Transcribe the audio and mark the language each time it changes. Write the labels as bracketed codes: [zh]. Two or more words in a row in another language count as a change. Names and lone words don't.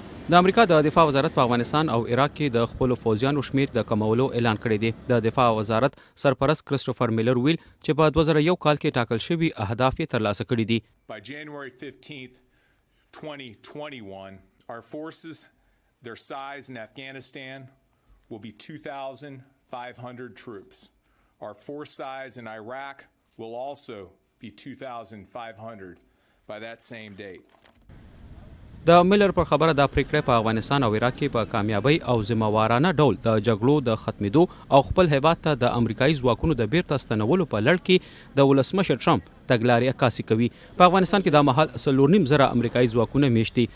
[ps] د امریکا د دفاع وزارت په افغانستان او عراق کې د خپلو فوجیانو شمیر د کمولو اعلان کړی دی. د دفاع وزارت سرپرست کرستوفر میلر ویل چې په 2001 کال کې ټاکل شوي اهداف یې ترلاسه کړي دي. [en] By January 15th, 2021, our forces, their size in Afghanistan will be 2,500 troops. Our force size in Iraq will also be 2,500 by that same date. [ps] د میلر پر خبره دا پریکړه په افغانستان او عراق کې په کامیابی او ذمہوارانه ډول د جګړو د ختمېدو او خپل هیواد ته د امریکایي ځواکونو د بیرته ستنولو په لړ کې د ولسمشر ټرمپ تګلارې عکاسي کوي. په افغانستان کې د مهال 4.5 امریکایي ځواکونه میشت دي.